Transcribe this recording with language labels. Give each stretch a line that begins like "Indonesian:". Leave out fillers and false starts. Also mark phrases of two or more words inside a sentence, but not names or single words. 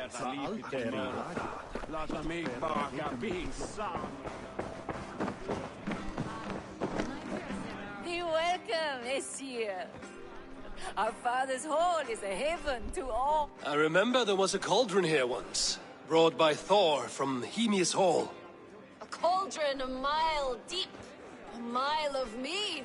Swedish: Låt mig baka pizzan.
English: Be welcome, Messieurs. Our father's hall is a haven to all. I remember there was a cauldron here once, brought by Thor from Hemia's Hall. A cauldron a mile deep. A mile of mead.